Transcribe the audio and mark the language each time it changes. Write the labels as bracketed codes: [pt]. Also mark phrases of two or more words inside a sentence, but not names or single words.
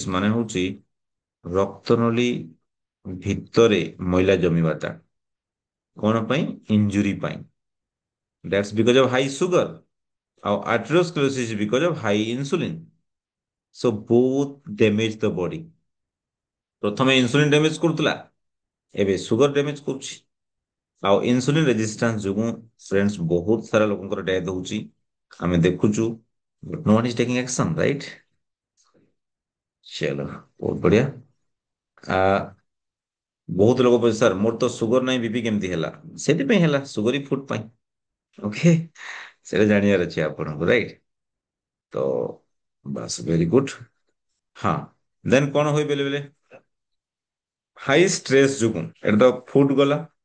[or] ମାନେ ହଉଛି ରକ୍ତନଳୀ ଭିତରେ ମଇଳା ଜମିବାଟା କଣ ପାଇଁ ଇଞ୍ଜୁରୀ ପାଇଁ [en] that's because of high sugar [or] ଆଉ ଆର୍ଟେରିଓସ୍କ୍ଲେରୋସିସ୍ [en] because of high insulin so both damage the body [or] ପ୍ରଥମେ [en] insulin damage [or] କରୁଥିଲା ଏବେ [en] sugar damage [or] କରୁଛି ଆଉ [en] insulin resistance [or] ଯୋଗୁଁ ଫ୍ରେଣ୍ଡସ୍ ବହୁତ ସାରା ଲୋକଙ୍କର ଡେଥ୍ ହଉଛି ଆମେ ଦେଖୁଛୁ [en] but no one is taking action right [hi] चलो बहुत बढ़िया आ, [or] ବହୁତ ଲୋକ ପଚାର ସାର୍ ମୋର ତ ସୁଗର ନାହିଁ ବିପି କେମିତି ହେଲା ସେଥିପାଇଁ ହେଲା [en] sugary food [or] ପାଇଁ ଓକେ, ସେଇଟା ଜାଣିବାର ଅଛି ଆପଣଙ୍କୁ, ରାଇଟ୍? ତ ବାସ୍ [en] very good. [or] ହଁ, ଦେନ୍ କଣ ହୁଏ ବେଳେ ବେଳେ [en] high stress [or] ଯୋଗୁଁ, ଏଟା ତ ଫୁଡ୍ ଗଲା।